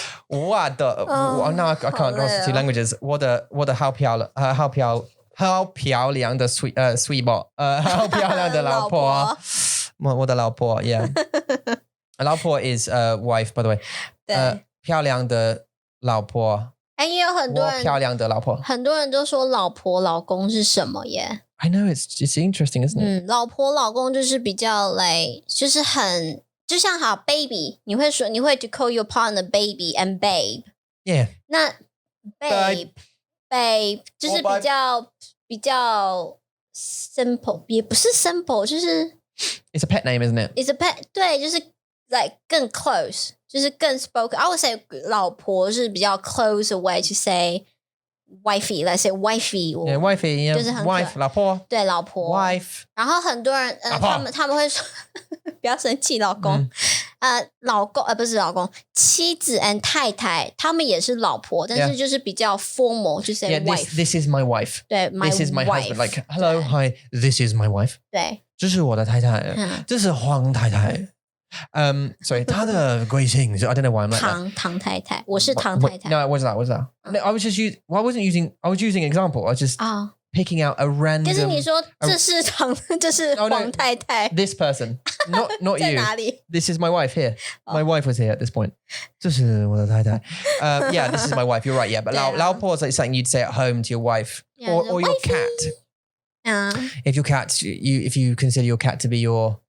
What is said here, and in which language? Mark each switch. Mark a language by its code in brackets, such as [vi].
[en] Now I can't cross the two languages. [zh] 我的好漂好漂亮的 sweet 好漂亮的老婆。我的老婆 [en] yeah 老婆 is wife by the way [zh] 对漂亮的老婆也有很多人我漂亮的老婆很多人都说老婆老公是什么耶 [en] I know it's interesting isn't it [zh] 老婆老公就是比较就是很就像好 baby 你会 [en] to call your partner baby and babe yeah [zh] 那 babe 就是比较 simple 也不是 simple 就是 [en] it's a pet name isn't it it's a pet 对就是 更 close 就是更 spoken I would say [zh] 老婆是比较 [en] close way to say wifey let's say wifey yeah wifey [zh] 就是很 wife 老婆对老婆 [en] wife [zh] 然后很多人他们会说不要生气老公老公不是老公妻子 and 太太他们也是老婆但是就是比较 formal 就是 [en] yeah wife this is my wife [zh] 对 [en] this is my wife husband like hello hi this is my wife [zh] 对这是我的太太这是黄太太所以她的贵姓 [en] I don't know why I'm like that [zh] 唐太太我是唐太太 [en] no what's that no, I was using I was using an example I was just picking out a random [zh] 就是你说这是黄太太 [en] this person not you [zh] 在哪里 [en] this is my wife here my wife was here at this point [zh] 这是我的太太 [en] yeah this is my wife you're right yeah but 老婆 is like something you'd say at home to your wife or your cat if your cat if you consider your cat to be your